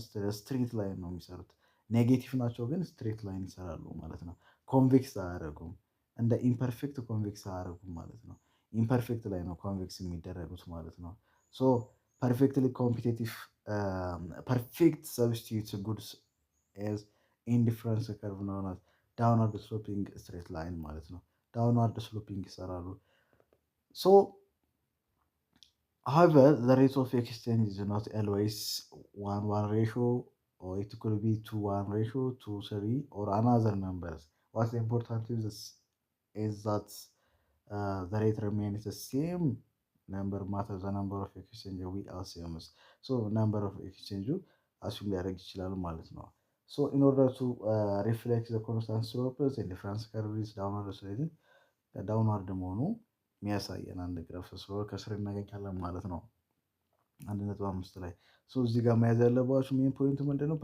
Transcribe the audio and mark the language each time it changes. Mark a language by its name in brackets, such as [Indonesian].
[Amharic] ስትሬት ላይን ነው የሚሰሩት። ኔጌቲቭ ናቸው ግን ስትሬት ላይን ይሰራሉ ማለት ነው። ኮንቬክስ አያደርጉም። እንደ ኢምፐርፌክት ኮንቬክስ አያደርጉም ማለት ነው። ኢምፐርፌክት ላይ ነው ኮንቬክስ የሚደረጉት ማለት ነው። ሶ ፐርፌክትሊ ኮምፒቴቲቭ ፐርፌክት ሰብስቲቱት ጉድስ ኤዝ ኢንዲፈረንስ ከርቭ ነው ዳውንዋርድ ስሎፒንግ ስትሬት ላይን ማለት ነው። ዳውንዋርድ ስሎፒንግ ይሰራሉ። ሶ [English] however the rate of exchange is not always 1:1 ratio or it could be 2:1 ratio 2:3 or another numbers. What's important is that the rate remains the same [Amharic] ነምበር ማተር ዘ ነምበር ኦፍ ኤክስቼንጅ ዊ አስዩምስ ሶ ነምበር ኦፍ ኤክስቼንጁ አስዩም ሊያደርግ ይችላል ማለት ነው። ሶ ኢን ኦርደር ቱ ሪፍሌክት ዘ ኮንስታንት ስሎፕስ ኤንድ ዲፈረንስ ከርቭስ ዳውንዋርድ ስለዚህ ዳውንዋርድ መሆኑ የሚያሳየን አንድ ግራፍ ስለሆነ ከስር እናገኛለን ማለት ነው። 1.5 ላይ እዚህ ጋር መያዝ ያለባችሁ ሜን ፖይንቱ ምንድነው?